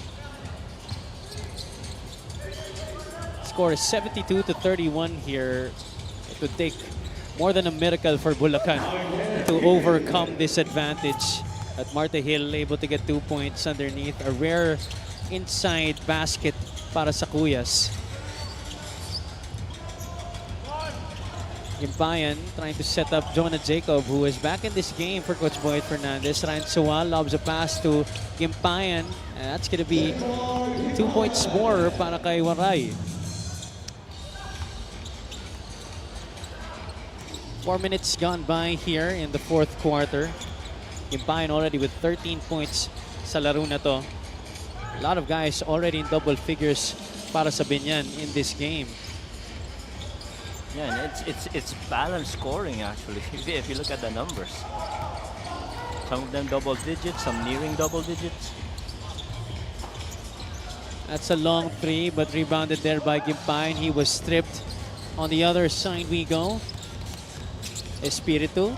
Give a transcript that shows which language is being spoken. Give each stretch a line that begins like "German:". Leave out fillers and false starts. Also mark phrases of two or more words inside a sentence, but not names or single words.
English: Score is 72-31 here. It would take more than a miracle for Bulacan to overcome this advantage. At Marta Hill able to get 2 points underneath. A rare inside basket
Hiligaynon: para sa
English: Cuyas. Gimpayan trying to set up Jonah Jacob, who is back in this game for Coach Boyd Fernandez. Ryan Sual lobs a pass to Gimpayan. And that's going to be 2 points more
Hiligaynon: para kay
English: Waray. 4 minutes gone by here in the fourth quarter. Gimpayan already with 13 points
Hiligaynon: sa laro na to.
English: A lot of guys already in double figures
Hiligaynon: para sa
English: Biñan in this game. Yeah, and it's balanced scoring actually. If you look at the numbers, some of them double digits, some nearing double digits. That's a long three, but rebounded there by Gimpayan. He was stripped. On the other side we go. Espiritu.